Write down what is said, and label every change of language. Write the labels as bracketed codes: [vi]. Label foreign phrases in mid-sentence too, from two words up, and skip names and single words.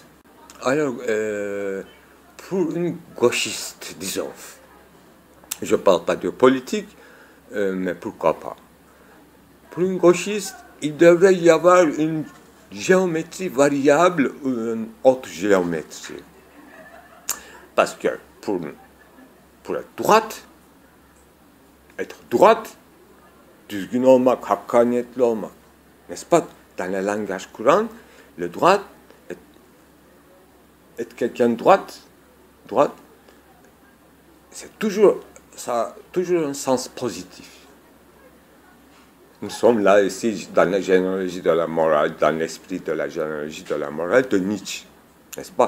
[fr] Alors, pour une gauchiste, disons, je ne parle pas de politique, mais pourquoi pas. Pour une gauchiste, il devrait y avoir une géométrie variable ou une autre géométrie. Parce que pour être droite, [tr] düzgün olmak, hakkaniyetli olmak, [fr] n'est-ce pas? Dans le langage courant, le droit, être quelqu'un de droite, ça a toujours un sens positif. Nous sommes là ici dans la généalogie de la morale, dans l'esprit de la généalogie de la morale de Nietzsche, n'est-ce pas?